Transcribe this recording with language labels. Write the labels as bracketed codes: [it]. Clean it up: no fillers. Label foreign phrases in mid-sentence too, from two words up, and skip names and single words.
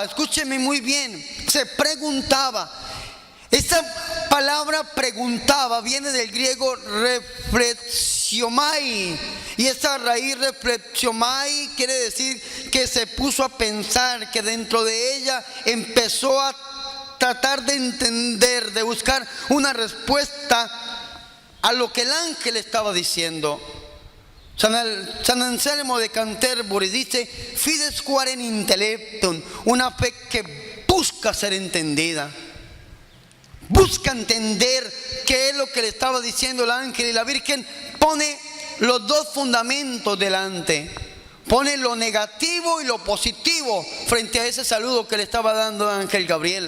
[es] Escúcheme muy bien, se preguntaba. Esta palabra preguntaba viene del griego reflexiomai, y esa raíz reflexiomai quiere decir que se puso a pensar, que dentro de ella empezó a tratar de entender, de buscar una respuesta a lo que el ángel estaba diciendo. San Anselmo de Canterbury dice [la] fides quaren intellectum, [es] una fe que busca ser entendida. Busca entender qué es lo que le estaba diciendo el ángel. Y la Virgen pone los dos fundamentos delante. Pone lo negativo y lo positivo frente a ese saludo que le estaba dando el ángel Gabriel.